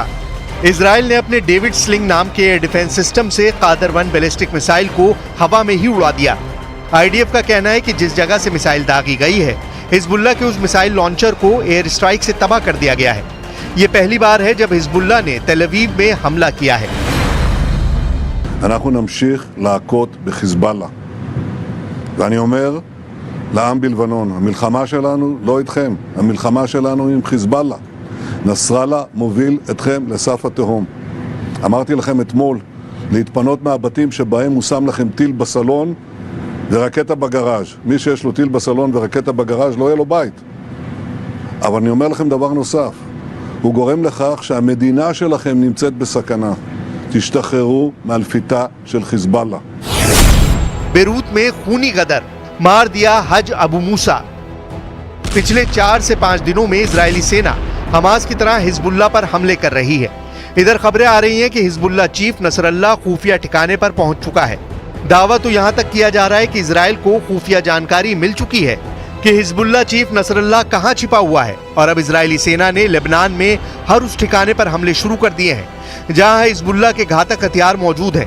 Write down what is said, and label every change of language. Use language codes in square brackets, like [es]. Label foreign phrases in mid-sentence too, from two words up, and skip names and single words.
[hi] इजराइल ने अपने डेविड स्लिंग नाम के [en] air defense system [hi] से क़ादर-1 [en] ballistic missile [hi] को हवा में ही उड़ा दिया। आईडीएफ का कहना है कि जिस जगह से मिसाइल दागी गई है, हिजबुल्लाह के उस [en] missile launcher [hi] को [en] air strike [hi] से तबाह कर दिया गया है। ये पहली बार है जब हिजबुल्लाह ने तेल अवीव में हमला किया है। [he] אנחנו נמשיך להכות בחיזבאללה. ואני אומר לעם בלבנון, המלחמה שלנו לא איתכם, המלחמה שלנו עם חיזבאללה. נסראללה מוביל אתכם לסף התהום. אמרתי לכם אתמול להתפנות מהבתים שבהם הוא שם לכם טיל בסלון ורקטה בגראז'. מי שיש לו טיל בסלון ורקטה בגראז' לא יהיה לו בית. אבל אני אומר לכם דבר נוסף, הוא גורם לכך שהמדינה שלכם נמצאת בסכנה. תשתחררו מאלפיתה של חיזבאללה. [hi] बेरूत में खूनी गदर, मार दिया हज अबू मूसा। पिछले 4 से 5 दिनों में इजरायली सेना हमास की तरह हिजबुल्लाह पर हमले कर रही है। इधर खबरें आ रही हैं कि हिजबुल्लाह चीफ नसरल्लाह खुफिया ठिकाने पर पहुंच चुका है। दावा तो यहां तक किया जा रहा है कि इजराइल को खुफिया जानकारी मिल चुकी है कि हिजबुल्लाह चीफ नसरल्लाह कहां छिपा हुआ है, और अब इजरायली सेना ने लेबनान में हर उस ठिकाने पर हमले शुरू कर दिए हैं जहां हिजबुल्लाह के घातक हथियार मौजूद हैं।